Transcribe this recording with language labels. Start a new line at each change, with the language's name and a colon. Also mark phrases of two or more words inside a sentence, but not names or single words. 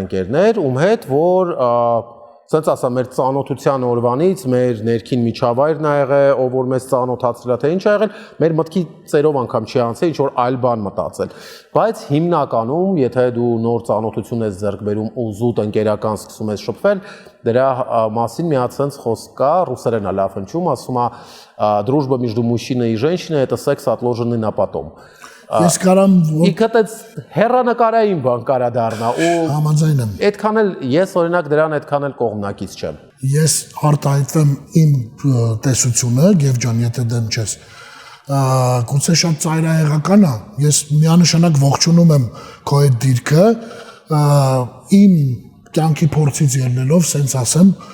Armenian: ընկերներ, ում հետ որ ասենց ասա մեր ծանոթության օրվանից մեր ներքին միջավայրն ա եղել, ով որ մեզ ծանոթացրել է, թե ինչ ա եղել, մեր մտքի ծերով անգամ չի անցել, ինչ որ այլ բան մտածել։ Բայց հիմնականում, եթե дու նոր ծանոթություն ես ձեռք բերում ու զուտ ընկերական սկսում ես շփվել, դրա մասին մի հատ sense խոսք կա, ռուսերեն է լավ հնչում, ասում է
Russian: дружба между мужчиной и женщиной это секс отложенный на потом։
Armenian: Ես կարամ Իքտեց հերանեկարային բան կարա դառնա ու համաձայն եմ։ Այդքան էլ ես օրինակ դրան այդքան էլ կողմնակից չեմ։ Ես արտահայտվեմ իմ տեսությունը, Գև ջան, եթե դեմ չես։ Գուցե շատ ծայրահեղական է։ Ես միանշանակ ողջունում եմ քո այդ դիրքը, իմ կյանքի փորձից ելնելով, սենց ասեմ,